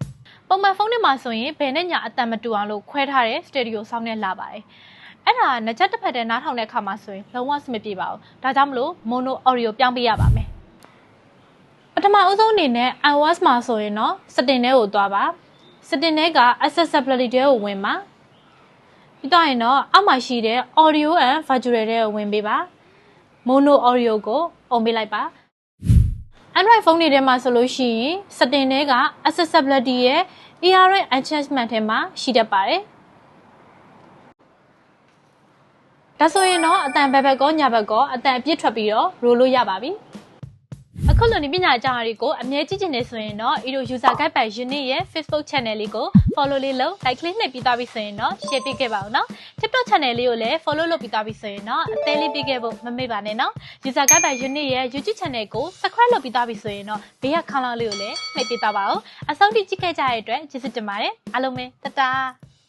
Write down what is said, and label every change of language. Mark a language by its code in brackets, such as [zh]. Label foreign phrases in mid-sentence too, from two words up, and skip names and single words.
[my] ပုံမှန်ဖုန်းနဲ့မှာဆိုရင်ဘယ်နဲ့ညာအတန်မတူအောင်လို့ခွဲထားတဲ့ [en] stereo sound [my] နဲ့လာပါတယ်အဲ့ဒါငကြက်တစ်ဖက်တည်းနားထောင်တဲ့အခါမှာ ဆိုရင်လုံးဝစမပြေပါဘူးဒါကြောင့်မလို့ [en] mono audio [my] ပြောင်းပေးရပါမယ်ပထမအဦးဆုံးအနေနဲ့ iOS မှာဆိုရင်တော့ setting ထဲကိုသွားပါ setting ထဲက accessibility ထဲကိုဝင်ပါပြီးတော့ရင်တော့အောက်မှာရှိတဲ့ [en] audio and virtual [my] ထဲကိုဝင်ပေးပါ [en] mono audio [my] ကို on ပေးလိုက်ပါ Android ဖုန်းတွေထဲမှာဆိုလို့ရှိရင် setting ထဲက accessibility ရဲ့ [en] earring adjustment [my] ထဲမှာရှိတတ်ပါတယ် ဒါဆိုရင်တော့အတန်ဘက်ဘက်ကောညာဘက်ကောအတန်အပြည့်ထွက်ပြီးတော့ရိုးလို့ရပါပြီအခုလိုဒီပညာအကြောင်းအရာတွေကိုအမြဲကြည့်ချင်နေဆိုရင်တော့ Eero User Guide by Unit ရဲ့ Facebook channel လေးကို follow လေးလုပ် like လေးနှိပ်ပြီးသွားပြီဆိုရင်တော့ share ပေးခဲ့ပါဦးနော် TikTok channel လေးကိုလည်း follow လုပ်ပြီးသွားပြီဆိုရင်တော့အသေးလေးပေးခဲ့ဖို့မမေ့ပါနဲ့နော် User Guide by Unit ရဲ့ YouTube channel ကို subscribe လုပ်ပြီးသွားပြီဆိုရင်တော့ဘေးကခေါင်းလောင်းလေးကိုလည်းနှိပ်ပေးသွားပါဦးအဆုံးထိကြည့်ခဲ့ကြတဲ့အတွက်ကျေးဇူးတင်ပါတယ်အားလုံးပဲတတား